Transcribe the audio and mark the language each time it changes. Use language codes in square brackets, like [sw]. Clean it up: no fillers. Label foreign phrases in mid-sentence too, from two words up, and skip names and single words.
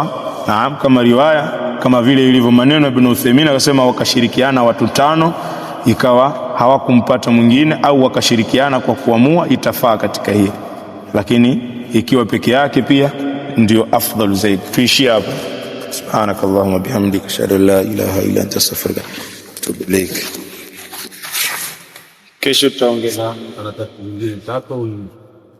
[sw] Naam, kama riwaya kama vile ilivyo maneno Ibn Uthaymeen akasema wakashirikiana watu 5 ikawa hawakumpata mwingine, au wakashirikiana kwa kuamua, itafaa katika hili. Lakini ikiwa peke yake pia ndio afdal zaidi. Tuishie hapo. [ar] سبحانك اللهم بحمدك أشهد أن لا إله إلا أنت أستغفرك وأتوب إليك. [sw] Kesho tutaongeza 3 nyingine 3.